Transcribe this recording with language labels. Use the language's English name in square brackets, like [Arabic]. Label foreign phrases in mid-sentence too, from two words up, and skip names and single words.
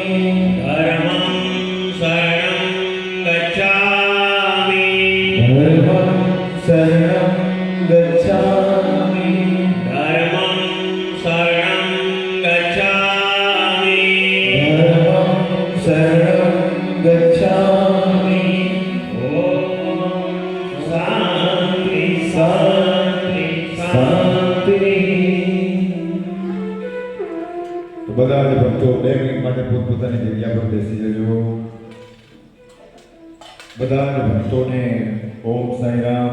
[Pali] धर्मं शरणं गच्छामि धर्मं शरणं गच्छामि धर्मं शरणं गच्छामि धर्मं शरणं गच्छामि [Sanskrit] ॐ शान्ति शान्ति शान्ति। [Gujarati] તો બધા જ ભક્તો 2 મિનિટ માટે પોતપોતાની જગ્યા પર બેસી જજો. બધા જ ભક્તોને ઓમ સાંઈ રામ.